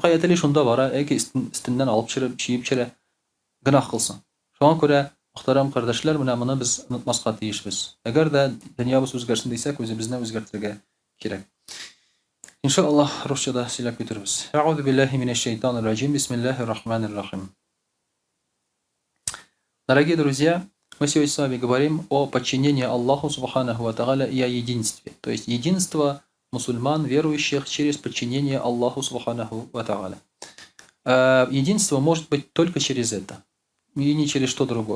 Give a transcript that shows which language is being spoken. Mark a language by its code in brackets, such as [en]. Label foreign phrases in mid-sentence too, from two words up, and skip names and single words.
[tt] Каятели шунда бара, яки өстеннән алып чыгып, чиеп чыра, гөнаһ кылсың. Шуңа күрә, мөхтәрәм кардәшләр, менә моны без онытмаска тиешбез. Әгәр дә дөньябыз үзгәрсен дисәк, үзебезне үзгәртергә кирәк. Иншаллаһ, русчада сөйләп китербез. [ar] أعوذ بالله من الشيطان الرجيم. بسم الله الرحمن الرحيم. [ru] Дорогие друзья, мы сегодня с вами говорим о подчинении Аллаху [ar] سبحانه وتعالى [ru] и о единстве. То есть единство мусульман, верующих, через подчинение Аллаху [ar] سبحانه وتعالى. [ru] Единство может быть только через это, и не через что другое.